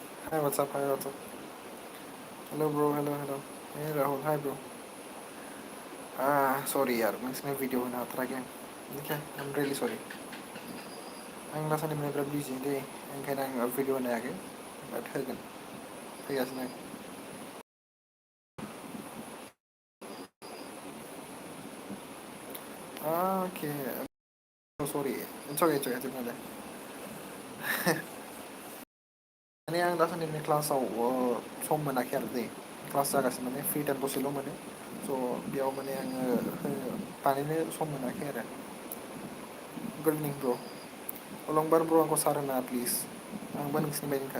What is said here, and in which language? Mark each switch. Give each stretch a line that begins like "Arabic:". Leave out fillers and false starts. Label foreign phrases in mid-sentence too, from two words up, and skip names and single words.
English: Hi, what's up? Hi, what's up? Hello, bro. Hello, hello. Hey, Rahul. Hi, bro.
Hindi: Sorry यार मैं इसमें वीडियो बना था again.
English: Okay, I'm really sorry.
Bodo: आं दासान्दि माने बिराद बिजि दै ओंखायनो आं भिडिअ बनायाखै बाट होगोन फैगासिनो.
English: Okay. So sorry. It's okay
Bodo: जेबो नङा दे. माने आं दासान्दि माने क्लासाव सम मोनाखै आरो दै क्लास जागासिनो माने
English: free time
Bodo: दसेल' मोनो स' बेयाव माने आङो बानायनो सम मोनाखै आरो.
English: good evening bro'.
Bodo: अलंबार ब्र आंखौ सार होनाङा प्लिज. आंबो नोंसिनि बायदिनोखा.